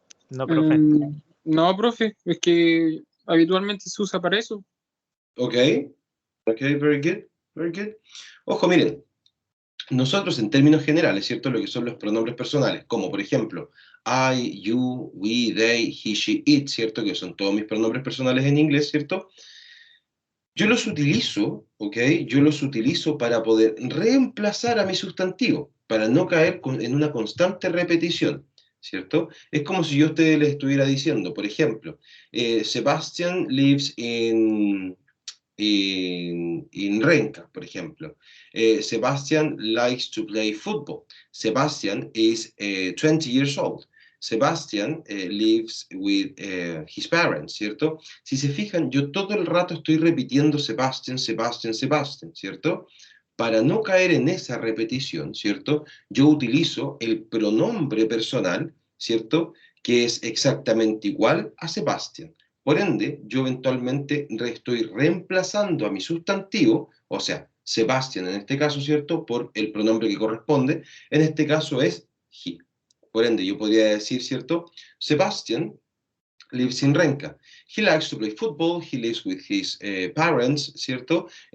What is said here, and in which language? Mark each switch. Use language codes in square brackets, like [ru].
[es] No, profe. No, profe, es que habitualmente se usa para eso. [en] Ok, ok, very good, very good. [es] Ojo, miren, nosotros en términos generales, ¿cierto? Lo que son los pronombres personales, como por ejemplo, I, you, we, they, he, she, it, ¿cierto? Que son todos mis pronombres personales en inglés, ¿cierto? Yo los utilizo, ¿ok? Yo los utilizo para poder reemplazar a mi sustantivo, para no caer en una constante repetición, ¿cierto? Es como si yo a ustedes les estuviera diciendo, por ejemplo, [en] Sebastian lives in Renca, [es] por ejemplo. [en] Sebastian likes to play football. Sebastian is 20 years old. Sebastian lives with his parents, ¿cierto? [es] Si se fijan, yo todo el rato estoy repitiendo Sebastian, Sebastian, Sebastian, ¿cierto? Para no caer en esa repetición, ¿cierto? Yo utilizo el pronombre personal, ¿cierto? Que es exactamente igual a Sebastian. Por ende, yo eventualmente estoy reemplazando a mi sustantivo, o sea, Sebastian en este caso, ¿cierto? Por el pronombre que corresponde. En este caso es he. Por ende, yo podría decir, ¿cierto? [en] Sebastian lives in Renca. He likes to play football. He lives with his parents, ¿cierto?